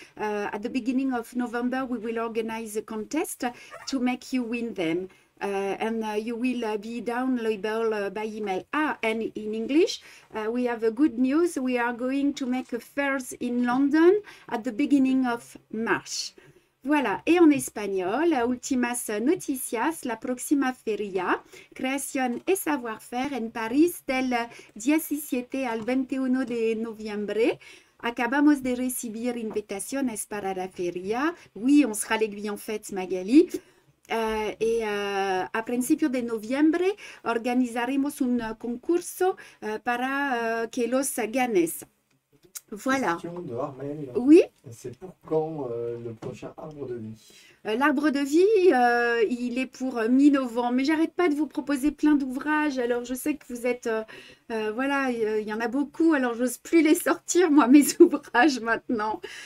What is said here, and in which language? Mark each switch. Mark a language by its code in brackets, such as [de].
[en] At the beginning of November, we will organize a contest to make you win them. And you will be downloadable by email. And in English, we have a good news. We are going to make a fairs in London at the beginning of March. [fr] Voilà, et en espagnol, [es] últimas noticias, la próxima feria, creación y savoir-faire en París del 17 al 21 de noviembre. Acabamos de recibir invitaciones para la feria. [fr] Oui, on sera l'aiguille en fête, Magali. [es] A principio de noviembre organizaremos un concurso para que los ganes. [fr] Voilà. Question de Armel. Oui, C'est pour quand le prochain arbre de vie? l'arbre de vie, il est pour mi-novembre, mais j'arrête pas de vous proposer plein d'ouvrages. Alors, je sais que vous êtes, voilà, il y en a beaucoup, alors j'ose plus les sortir, moi, mes ouvrages maintenant.